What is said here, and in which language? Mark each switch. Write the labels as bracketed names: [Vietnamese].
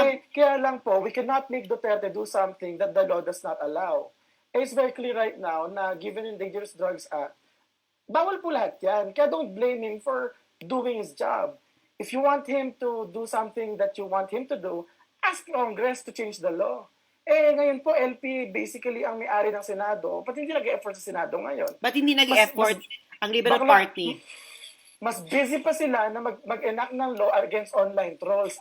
[Filipino] Kaya lang po, [English] we cannot make Duterte do something that the law does not allow. It's very clear right now na given in Dangerous Drugs Act, [Filipino] bawal po lahat yan. [English] Kaya don't blame him for doing his job. If you want him to do something that you want him to do, ask Congress to change the law. [Filipino] Ngayon po, LP basically ang may-ari ng Senado. Ba't hindi nag-effort sa Senado ngayon? Ba't hindi nag-effort ang Liberal Party? Mas busy pa sila na mag-enact ng law against online trolls.